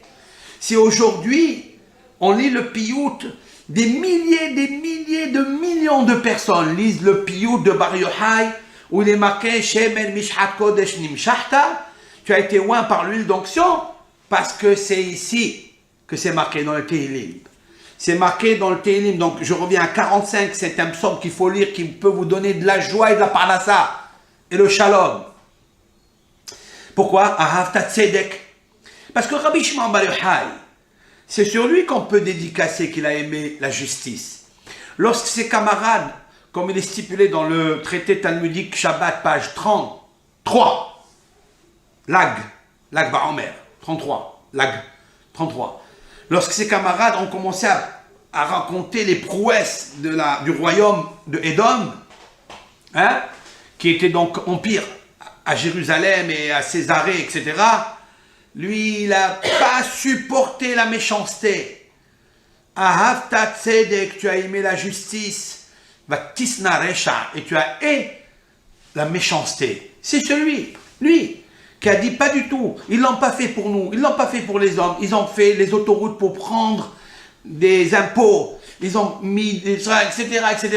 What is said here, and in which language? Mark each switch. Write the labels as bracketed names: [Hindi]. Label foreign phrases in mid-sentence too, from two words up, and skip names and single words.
[French] Si aujourd'hui, on lit le piyut, des milliers de millions de personnes lisent le piyut de Bar Yochai, où il est marqué [Hebrew] שמן משחת קודש נמשחת, [French] tu as été oint par l'huile d'onction, parce que c'est ici que c'est marqué dans le Tehillim. C'est marqué dans le Tehillim, donc je reviens à 45, c'est un psaume qu'il faut lire, qui peut vous donner de la joie et de la parnassa, et le shalom. Pourquoi? [Hebrew] אהבת צדק. [French] Parce que Rabbi Shimon Bar Yochai, c'est sur lui qu'on peut dédicacer qu'il a aimé la justice. Lorsque ses camarades, comme il est stipulé dans le traité talmudique Shabbat, page 33, Lag Ba'omer, 33, Lag 33. Lorsque ses camarades ont commencé à raconter les prouesses du royaume de Édom, qui était donc empire à Jérusalem et à Césarée, etc., lui, il n'a pas supporté la méchanceté. [Hebrew] אהבת צדק, [French] tu as aimé la justice. [Hebrew] ותשנא רשע, [French] et tu as haï la méchanceté. C'est celui, lui, qui a dit pas du tout. Ils ne l'ont pas fait pour nous, ils ne l'ont pas fait pour les hommes. Ils ont fait les autoroutes pour prendre des impôts. Ils ont mis des etc., etc.